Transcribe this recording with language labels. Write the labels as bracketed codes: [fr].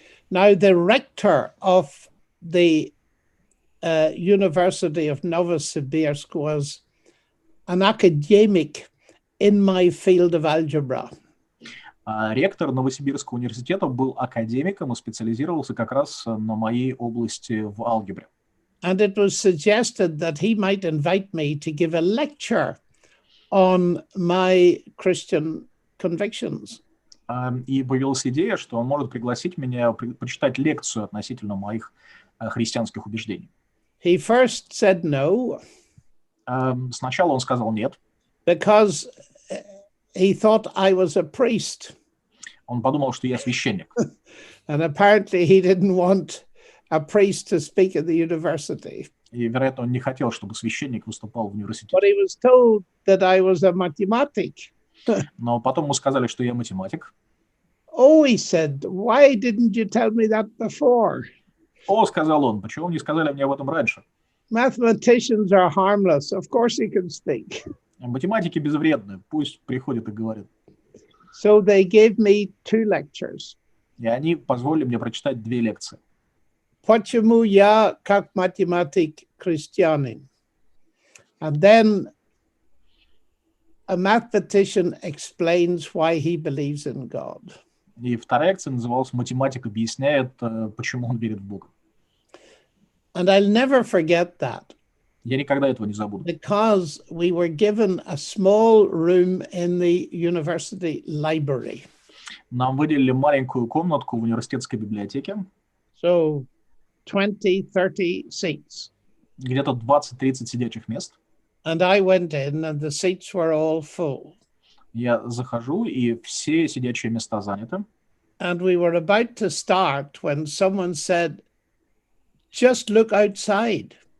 [en] Now, the rector of the University of Novosibirsk was an academic in my field of algebra. [ru] Ректор Новосибирского университета был академиком и специализировался как раз на моей области в алгебре. [en] And it was suggested that he might invite me to give a lecture on my Christian convictions. [ru] И появилась идея, что он может пригласить меня прочитать лекцию относительно моих христианских убеждений. [en] He first said no, [ru] Сначала он сказал нет. [en] because he thought I was a priest. [ru] Он подумал, что я священник. [en] And apparently he didn't want a priest to speak at the university. [ru] И, вероятно, он не хотел, чтобы священник выступал в университете. [en] But he was told that I was a mathematic. [ru] Но потом ему сказали, что я математик. [en] Oh, he said, why didn't you tell me that before? [ru] О, сказал он, почему вы не сказали мне об этом раньше? [en] Mathematicians are harmless. Of course he can speak. [ru] Математики безвредны, пусть приходят и говорят. [en] So they gave me 2 lectures. [ru] И они позволили мне прочитать 2 лекции. Почему я как математик христианин? [en] And then a mathematician explains why he believes in God. [ru] И вторая лекция называлась «Математик объясняет, почему он верит в Бога». [en] And I'll never forget that, [ru] Я никогда этого не забуду. [en] because we were given a small room in the university library. [ru] Нам выделили маленькую комнатку в университетской библиотеке, [en] So 20-30 seats. [ru] где-то 20-30 сидячих мест. [en] And I went in and the seats were all full. [ru] Я захожу, и все сидячие места заняты. [en] And we were about to start when someone said, just look outside.